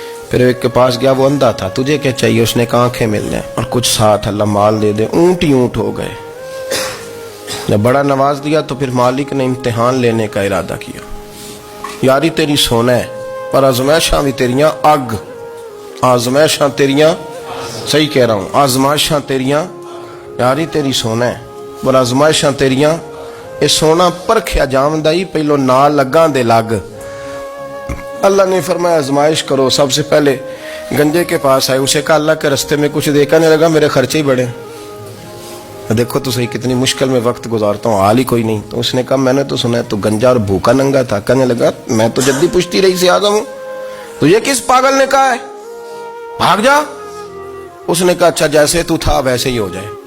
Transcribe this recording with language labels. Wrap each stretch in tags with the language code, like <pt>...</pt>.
<ur>پھر ایک کے پاس گیا، وہ اندھا تھا، تجھے کیا چاہیے؟ اس نے کہا آنکھیں مل جائیں اور کچھ ساتھ اللہ مال دے دے. اونٹ ہی اونٹ ہو گئے. جب بڑا نواز دیا تو پھر مالک نے امتحان لینے کا ارادہ کیا.</ur> <pa>یاری تیری سونا ہے پر آزمائشاں بھی تیریاں اگ. آزمائشاں تیریاں،</pa> <ur>صحیح کہہ رہا ہوں،</ur> <pa>آزمائشاں تیریاں. یاری تیری سونا ہے پر آزمائشاں تیریاں. اے سونا پرکھیا جامدہ ہی پہلو نال لگاں دے لگ.</pa> <ur>اللہ نے فرمایا آزمائش کرو. سب سے پہلے گنجے کے پاس آئے، اسے کہا اللہ کے رستے میں کچھ دے. کہنے لگا میرے خرچے ہی بڑے. دیکھو تو صحیح کتنی مشکل میں وقت گزارتا ہوں، حال ہی کوئی نہیں. تو اس نے کہا میں نے تو سنا ہے تو گنجا اور بھوکا ننگا تھا. کہنے لگا میں تو جدی پشتی رہی سے اعظم ہوں، تو یہ کس پاگل نے کہا ہے بھاگ جا؟ اس نے کہا اچھا جیسے تو تھا ویسے ہی ہو جائے.</ur>